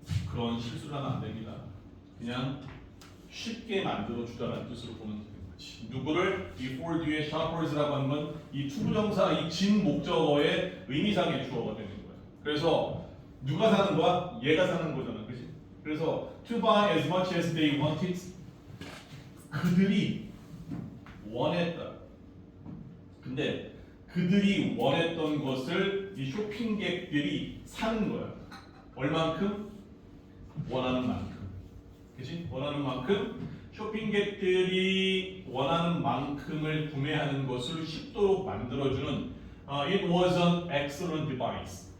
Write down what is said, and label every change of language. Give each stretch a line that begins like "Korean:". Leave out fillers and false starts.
Korean: 그런 실수를 하면 안 됩니다. 그냥 쉽게 만들어 주다라는 뜻으로 보면 되는 거지. 누구를 이 for 뒤에 shoppers라고 하는 건 이 투부정사 이 진 목적어의 의미상의 주어가 되는 거야. 그래서 누가 사는 거야? 얘가 사는 거잖아, 그렇지? 그래서
English: to buy as much as they wanted.
Korean: 그들이 원했다. 근데 그들이 원했던 것을 이 쇼핑객들이 사는 거야. 얼만큼? 원하는 만큼. 그치? 원하는 만큼 쇼핑객들이 원하는 만큼을 구매하는 것을 쉽도록 만들어주는
English: It was an excellent device.